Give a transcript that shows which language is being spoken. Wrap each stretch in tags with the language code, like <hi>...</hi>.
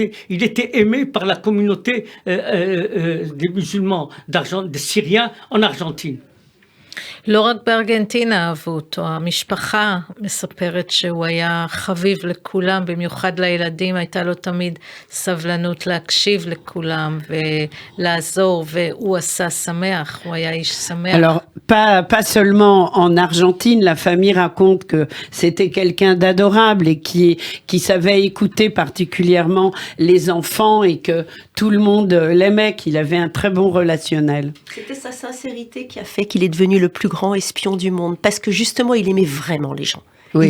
<fr>Il était aimé par la communauté des musulmans, des Syriens en Argentine.</fr> <he>לא רק בארגנטינה אהבו אותו, המשפחה מספרת שהוא היה חביב לכולם, במיוחד לילדים, הייתה לו תמיד סבלנות להקשיב לכולם ולעזור, והוא עשה שמח, הוא היה איש שמח.</he> <fr>Alors, pas seulement en Argentine, la famille raconte que c'était quelqu'un d'adorable et qui savait écouter particulièrement les enfants et que tout le monde l'aimait, qu'il avait un très bon relationnel. C'était sa sincérité qui a fait qu'il est devenu le plus grand espion du monde, parce que justement, il aimait vraiment les gens. Oui.</fr>